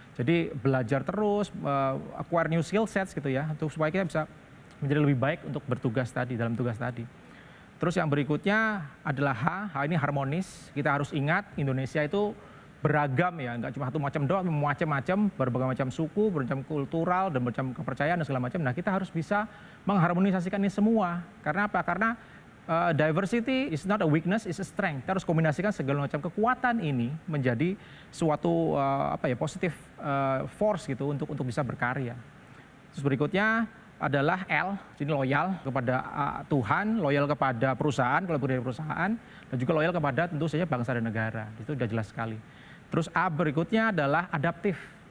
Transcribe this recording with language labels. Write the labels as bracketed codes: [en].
[id] Jadi belajar terus, [en] acquire new skill sets [id] gitu ya, untuk supaya kita bisa menjadi lebih baik untuk bertugas tadi, dalam tugas tadi. Terus yang berikutnya adalah H ini harmonis. Kita harus ingat Indonesia itu beragam ya, nggak cuma satu macam doang, macam-macam, berbagai macam suku, bermacam kultural, dan macam kepercayaan dan segala macam. Nah, kita harus bisa mengharmonisasikan ini semua. Karena apa? Karena [en] diversity is not a weakness, is a strength. [id] Kita harus kombinasikan segala macam kekuatan ini menjadi suatu [en] positive force [id] gitu untuk bisa berkarya. Terus berikutnya adalah L, jadi loyal kepada Tuhan, loyal kepada perusahaan, kalau dari perusahaan, dan juga loyal kepada tentu saja bangsa dan negara. Itu sudah jelas sekali. Terus A berikutnya adalah adaptif.